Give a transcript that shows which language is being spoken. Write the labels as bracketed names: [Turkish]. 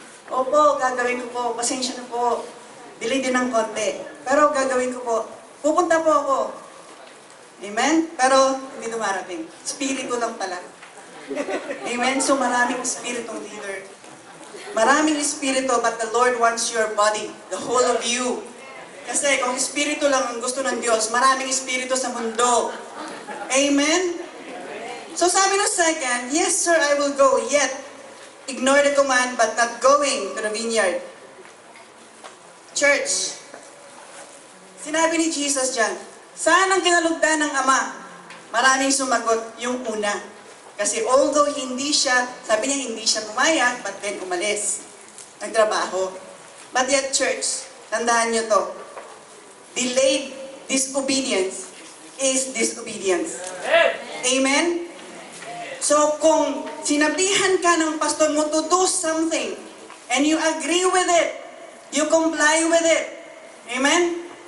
[Filipino] Opo, gagawin ko po. Pasensya na po. Delay din ng konti. Pero gagawin ko po. Pupunta po ako. Amen? Pero hindi dumarating. Spirito lang pala. Amen? So maraming spiritong leader. Maraming espiritu, [English] but the Lord wants your body, the whole of you. [Filipino] Kasi kung espiritu lang ang gusto ng Diyos, maraming espiritu sa mundo. Amen? [English] So [Filipino] sabi ng [English] second, yes sir, I will go, yet ignore the command but not going to the vineyard. [Filipino] Church, sinabi ni Jesus dyan, saan ang kinalugdan ng Ama? Maraming sumagot, yung una. Kasi although hindi siya, sabi niya hindi siya pumayag, but then umalis. Nagtrabaho. [English] But yet, church, [Filipino] tandaan niyo to. [English] Delayed disobedience is disobedience. Amen? So, [Filipino] kung sinabihan ka ng pastor mo [English] to do something, and you agree with it, you comply with it, amen?